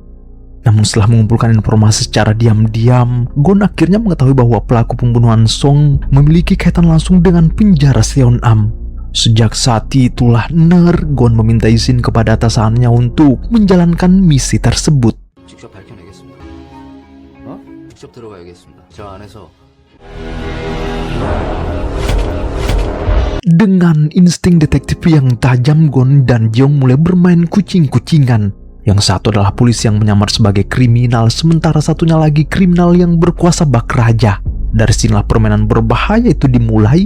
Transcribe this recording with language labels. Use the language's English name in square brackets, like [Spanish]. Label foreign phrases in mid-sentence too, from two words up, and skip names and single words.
[Indonesian] Namun setelah mengumpulkan informasi secara diam-diam, Gon akhirnya mengetahui bahwa pelaku pembunuhan Song memiliki kaitan langsung dengan penjara Seon-am. Sejak saat itulah Gon meminta izin kepada atasannya untuk menjalankan misi tersebut. [Korean] 직접 밝혀내겠습니다. 직접 들어가야겠습니다. 저 안에서. [Indonesian] Dengan insting detektif yang tajam, Gon dan Jeong mulai bermain kucing-kucingan. Yang satu adalah polisi yang menyamar sebagai kriminal, sementara satunya lagi kriminal yang berkuasa bak raja. Dari sinilah permainan berbahaya itu dimulai.